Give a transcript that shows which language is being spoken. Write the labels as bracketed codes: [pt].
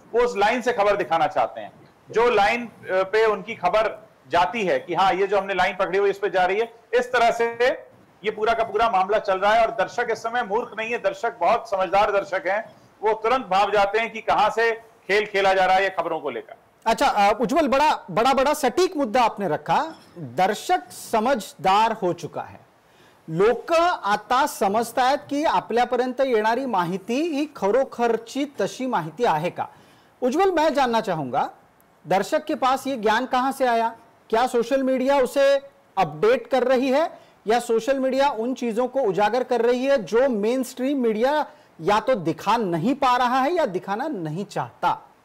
[hi] वो उस लाइन से खबर दिखाना चाहते हैं. जो लाइन पे उनकी खबर जाती है कि हाँ ये जो हमने लाइन पकड़ी हुई इस पे जा रही है, इस तरह से ये पूरा का पूरा मामला चल रहा है. और दर्शक इस समय मूर्ख नहीं है, दर्शक बहुत समझदार दर्शक हैं. वो तुरंत भाप जाते हैं कि कहां से खेल खेला जा रहा है ये खबरों को लेकर. अच्छा उज्ज्वल, बड़ा सटीक मुद्दा आपने रखा. दर्शक समजदार हो चुका है. [mr] लोक आता समजतायत की आपल्यापर्यंत येणारी माहिती ही खरोखरची तशी माहिती आहे का. [hi] उज्ज्वल, मैं जानना चाहूंगा, दर्शक के पास ये ज्ञान कहां से आया? क्या सोशल मीडिया उसे अपडेट कर रही है या सोशल मीडिया उन चीजों को उजागर कर रही है जो मेन स्ट्रीम मीडिया या तो दिखा नहीं पा रहा है या दिखाना नहीं चाहता?